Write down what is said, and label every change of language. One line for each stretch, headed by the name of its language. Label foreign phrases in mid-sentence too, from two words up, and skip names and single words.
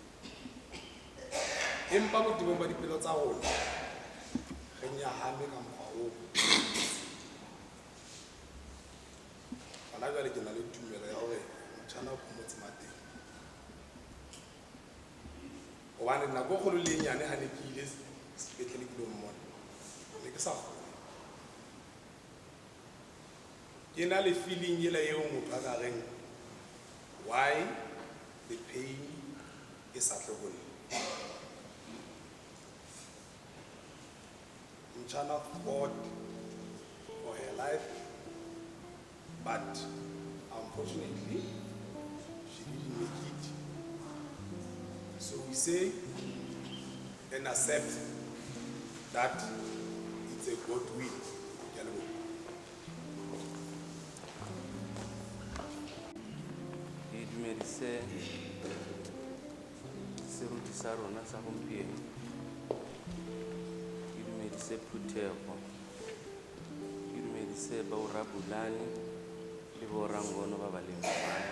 Southern Sotho: empa botebong ba dipelo tsa rona re nyahame ka mokgwa oo hona jwale ke na le tumelo ya hore motjhana o phomotse mateng hobane nako kgolo le nyane ha ne ke ile sepetlele ke lo mmona ne ke sa kgone ke na le feeling ela eo motho a ka reng
English: why the pain
Southern Sotho: e sa tle ho nna motjhana
English: fought for her life but unfortunately she didn't make it. So we say and accept that it's a God will.
Tswana: Ke dumedise seruti sa rona sa gompieno, ke dumedise Phuthego, ke dumedise Baura Bulane le Borangono ba ba leng fano.